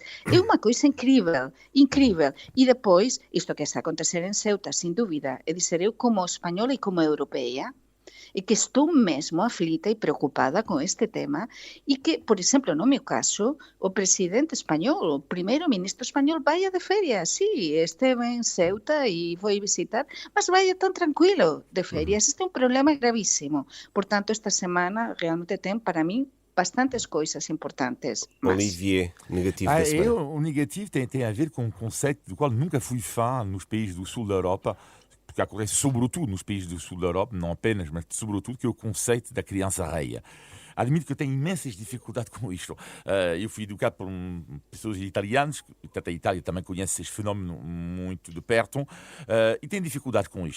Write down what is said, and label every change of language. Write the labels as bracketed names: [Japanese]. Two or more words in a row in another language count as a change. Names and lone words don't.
[Galician] É unha coisa incrível, incrível. E depois, isto que está a acontecer en Ceuta, sin dúbida, é dizer, eu como española e como europea, e que estou mesmo aflita e preocupada con este tema e que, por exemplo, no meu caso, o presidente español, o primeiro ministro español vai de ferias, sí, esteve en Ceuta e foi visitar, mas vai tan tranquilo de ferias. Este é un problema gravísimo. Por tanto, esta semana realmente ten para mim bastantes coisas importantes. [Portuguese] Olivier, negativo da semana. O negativo tem a ver com um conceito do qual nunca fui fã nos países do sul da Europa, que acontece sobretudo nos países do sul da Europa, não apenas, mas sobretudo, que é o conceito da criança reia. Admito que eu tenho imensas dificuldades com isto. Eu fui educado por pessoas italianas, portanto a Itália também conhece este fenómeno muito de perto, e tenho dificuldades com isto.